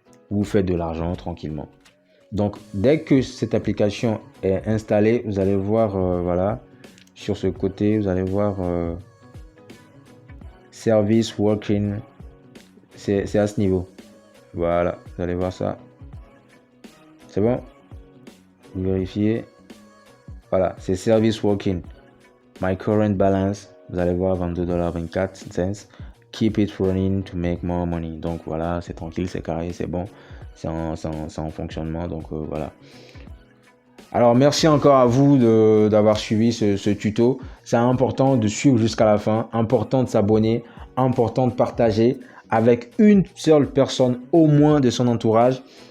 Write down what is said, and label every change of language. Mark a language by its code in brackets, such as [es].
[fr] Vous faites de l'argent tranquillement. Donc, dès que cette application est installée, vous allez voir, voilà, sur ce côté, vous allez voir Service Working. C'est à ce niveau. Voilà, vous allez voir ça. C'est bon? Vous vérifiez. Voilà, c'est Service Working. [en] My current balance, [fr] vous allez voir 22,24 $. [en] Keep it running to make more money. [fr] Donc voilà, c'est tranquille, c'est carré, c'est bon. C'est en fonctionnement. Donc voilà. Alors merci encore à vous d'avoir suivi ce tuto. C'est important de suivre jusqu'à la fin. Important de s'abonner. Important de partager avec une seule personne au moins de son entourage.